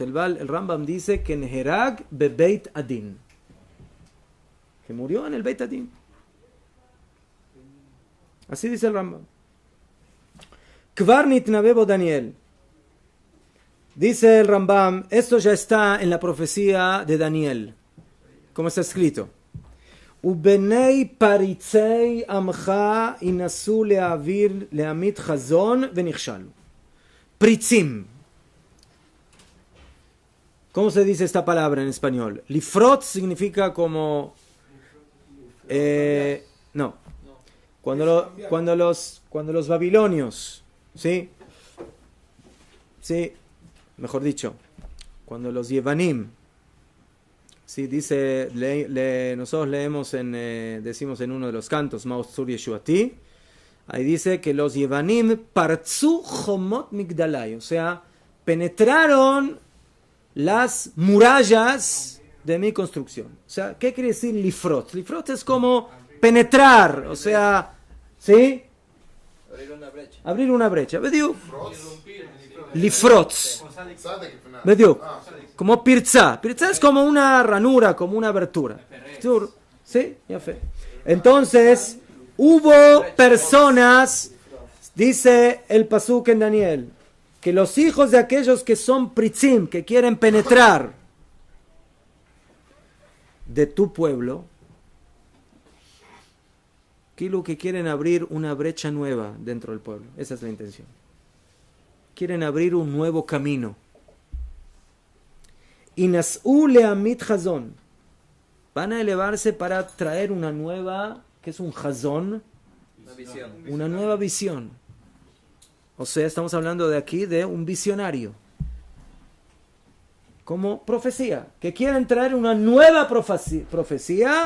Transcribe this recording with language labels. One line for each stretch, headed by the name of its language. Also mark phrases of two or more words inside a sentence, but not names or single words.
Spanish: El Rambam dice que
Hebrew: נהרג בבית דין,
Spanish: que murió en el Beit Adin. Así dice el Rambam.
Hebrew: כבר נתנבא בו דניאל.
Spanish: Dice el Rambam, esto ya está en la profecía de Daniel, como está escrito.
Hebrew: ובני פריצי עמך ינשאו לאוויר להעמיד חזון ונכשלו.
Spanish: Pritzim. ¿Cómo se dice esta palabra en español? Lifrot significa como... no. Cuando los babilonios, ¿sí? Sí. Mejor dicho, cuando los Yevanim, sí, dice, nosotros leemos decimos en uno de los cantos, Maoz Tzur Yeshuati, ahí dice que los Yevanim
Hebrew: פרצו חומות מגדלי,
Spanish: o sea, penetraron las murallas de mi construcción. O sea, ¿qué quiere decir lifrot? Lifrot es como penetrar, o sea, ¿sí? Abrir una brecha.
Hebrew: ¿בדיוק? לפרוץ.
Spanish: ¿Bediu? Como pirza. Pirza es como una ranura, como una abertura. ¿Sí? Ya fe. Entonces, hubo personas, dice el pasuk en Daniel, que los hijos de aquellos que son pritzim, que quieren penetrar de tu pueblo, que quieren abrir una brecha nueva dentro del pueblo. Esa es la intención. Quieren abrir un nuevo camino.
Hebrew: ינשאו להעמיד חזון.
Spanish: Van a elevarse para traer una nueva, que es un chazón, una nueva visión. O sea, estamos hablando de aquí de un visionario. Como profecía. Que quieren traer una nueva profecía.